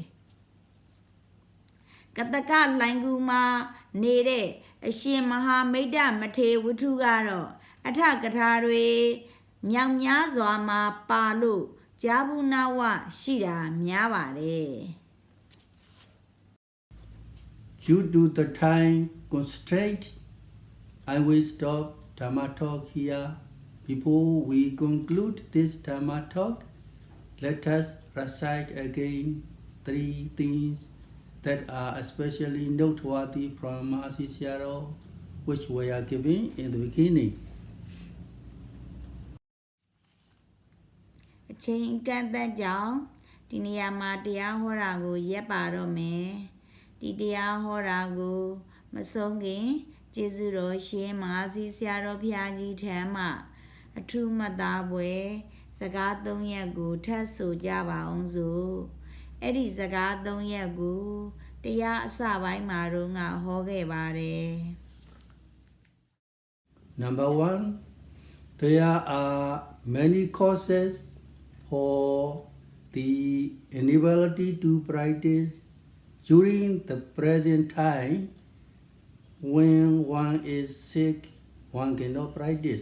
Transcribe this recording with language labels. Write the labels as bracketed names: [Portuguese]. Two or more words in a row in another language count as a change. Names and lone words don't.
[Burmese] ကတကလိုင်းကူမှာနေတဲ့အရှင်မဟာမိတ္တမထေဝတ္ထုကတော့အထကထာတွေမြောက်များစွာမှာပါလို့ကြာဘူးနာဝရှိတာများပါတယ် [English] Due to the time constraint, I will stop Dhammatalk here. Before we conclude this Dhammatalk, let us recite again 3 things that are especially noteworthy from Mahasi Sayadaw, which we are giving in the beginning. [Burmese] အချိန်ကန့်သတ်ကြောင့်ဒီနေရာမှာတရားဟောတာကိုရပ်ပါတော့မယ်ဒီတရားဟောတာကိုမဆုံးခင်ကျေးဇူးတော်ရှင်မဟာစီဆရာတော်ဘုရားကြီးထံမှအထူးမှတ်သားပွဲစကား3ရက်ကိုထပ်ဆိုကြပါအောင်စို့အဲ့ဒီစကား3ရက်ကိုတရားအစပိုင်းမှာတော့ငါဟောခဲ့ပါတယ် [English] Number 1, there are many causes for the inability to practice during the present time. When one is sick, one cannot practice.